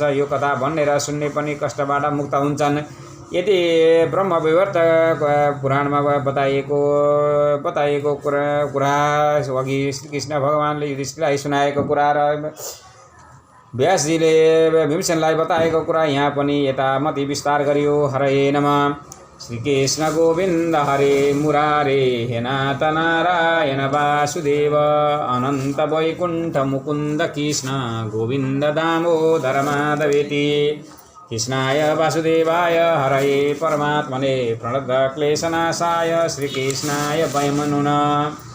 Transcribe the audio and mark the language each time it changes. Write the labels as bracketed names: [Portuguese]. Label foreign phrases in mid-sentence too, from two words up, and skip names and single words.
[Nepali] यो कथा भन्नेर सुन्ने पनि कष्टबाट मुक्त हुन्छन्। यदि ब्रह्मवैवर्त पुराणमा बताइएको कुरा अघि श्रीकृष्ण भगवानले युधिष्ठिरलाई सुनाएको कुरा र व्यासजीले भीमसेनलाई बताएको कुरा यहाँ पनि यथामति विस्तार गरियो। [Sanskrit] हरे नमः। श्रीकृष्ण गोविन्द हरे मुरारे हे नाथ नारायण वासुदेव अनन्त वैकुण्ठ मुकुन्द कृष्ण गोविन्द दामोदर माधवेति। कृष्णाय वासुदेवाय हरये परमात्मने प्रणतक्लेशनाशाय श्रीकृष्णाय वयं नमः।